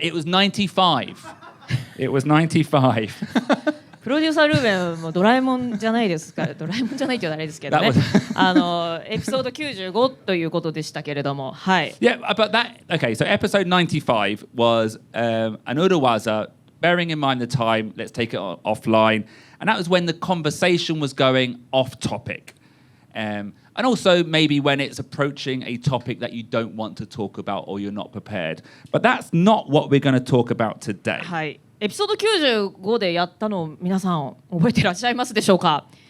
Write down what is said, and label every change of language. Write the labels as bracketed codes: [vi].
[en] It was 95. It was 95. [ja] プロデューサールーベンもドラえもんじゃないですから、ドラえもんじゃないって言うとあれですけどね。エピソード95ということでしたけれども、はい。 [en] Yeah, but okay, so episode 95 was an urawaza, bearing in mind the time, let's take it offline. And that was when the conversation was going off topic. And also maybe when it's approaching a topic that you don't want to talk about or you're not prepared. But that's not what we're going to talk about today. [ja] はい。エピソード95でやったのを皆さん覚えていらっしゃいますでしょうか。